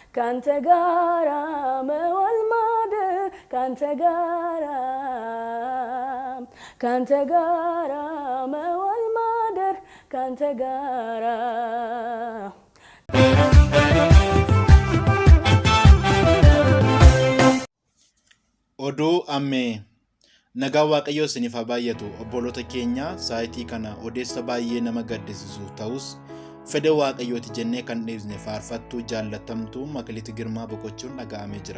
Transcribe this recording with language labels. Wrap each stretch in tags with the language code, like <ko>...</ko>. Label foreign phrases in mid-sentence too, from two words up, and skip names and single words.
<am>ካንተ ጋራ መዋል ማደር ካንተ ጋራ መዋል ማደር ካንተ ጋራ</am> <om>Oduu ammee nagaa waaqayyoo isiniif haa baay'atu obboloota keenya saayitii kana odeessa baay'ee nama gaddisiisu ta'us fedha waaqayyooti jennee kan dhiisne faarfattuu jaallatamtuu Makiliit Girmaa boqochuun dhaga'amee jira.</om>